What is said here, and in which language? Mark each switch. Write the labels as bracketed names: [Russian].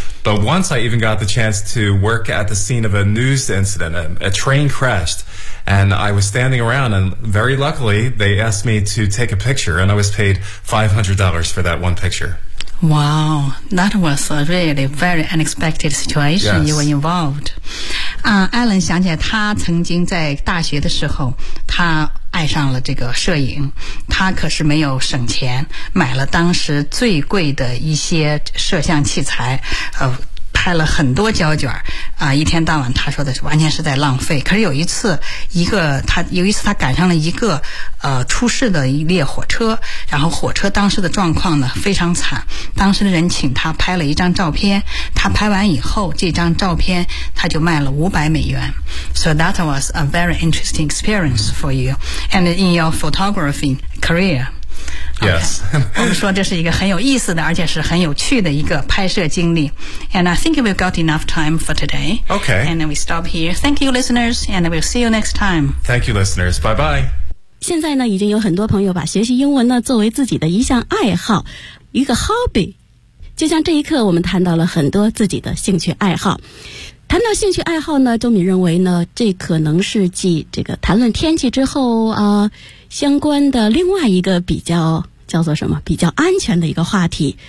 [English] But once I even got the chance to work at the scene of a news incident, a train crashed, And I was standing around, and very luckily, they asked me to take a picture, and I was paid $500 for that one picture. Wow, that was a really very unexpected situation. Yes. You were involved. [Chinese] Alan 想起来他曾经在大学的时候他爱上了这个摄影，他可是没有省钱买了当时最贵的一些摄像器材，拍了很多胶卷，一天到晚他说的是完全是在浪费。可是有一次他赶上了一个出事的一列火车，然后火车当时的状况呢非常惨，当时的人请他拍了一张照片，他拍完以后这张照片他就卖了$500。 [English] So that was a very interesting experience for you and in your photography career. Okay. Yes. [Chinese] 我们说这是一个很有意思的而且是很有趣的一个拍摄经历。 [English] And I think we've got enough time for today. Okay. And then we stop here. Thank you, listeners, and we'll see you next time. Thank you, listeners. Bye-bye. [Chinese] 现在呢已经有很多朋友把学习英文呢作为自己的一项爱好，一个 hobby。就像这一刻我们谈到了很多自己的兴趣爱好。谈到兴趣爱好呢，周敏认为呢，这可能是继这个谈论天气之后相关的另外一个比较叫做什么比较安全的一个话题。